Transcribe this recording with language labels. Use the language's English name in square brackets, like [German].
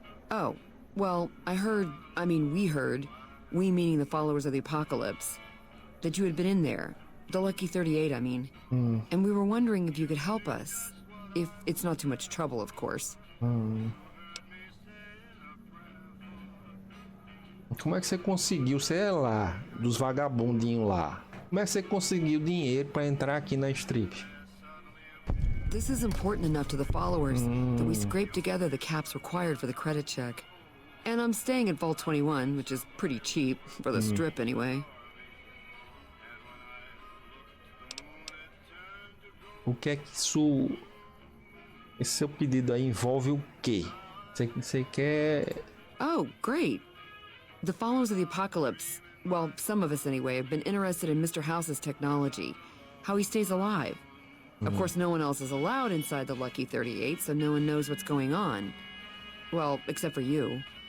[English] Oh, well, we heard, we meaning the followers of the apocalypse, that you had been in there. The Lucky 38, I mean. And we were wondering if you could help us. If it's not too much trouble, of course. [Portuguese] Como é que você conseguiu, sei lá, dos vagabundinhos lá? Como é que você conseguiu dinheiro para entrar aqui na strip? [English] This is important enough to the followers that we scraped together the caps required for the credit check. And I'm staying at Vault 21, which is pretty cheap, for the strip anyway. [Portuguese] O que é que isso... Esse seu pedido aí envolve o quê? Você quer... [English] Oh, great. The followers of the apocalypse, well, some of us anyway, have been interested in Mr. House's technology, how he stays alive. Of course, no one else is allowed inside the Lucky 38, so no one knows what's going on. Well, except for you.